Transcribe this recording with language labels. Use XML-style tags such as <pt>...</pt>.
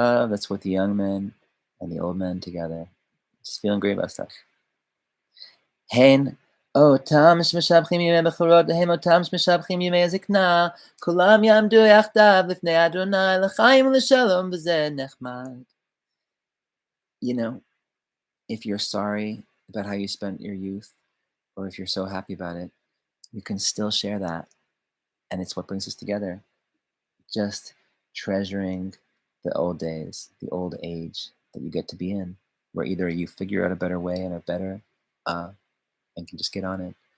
<en>That's what the young men and the old men together. Just feeling great about stuff.</en> <he>Hen אותם שמשבחים ימי בכורות, הם אותם שמשבחים ימי הזקנה, כולם יעמדו יחדיו לפני אדוני, לחיים ולשלום, וזה נחמד.</he> <en>You know, if you're sorry about how you spent your youth, or if you're so happy about it, you can still share that. And it's what brings us together. Just treasuring the old days, the old age that you get to be in, where either you figure out a better way and a better, and can just get on it.</en>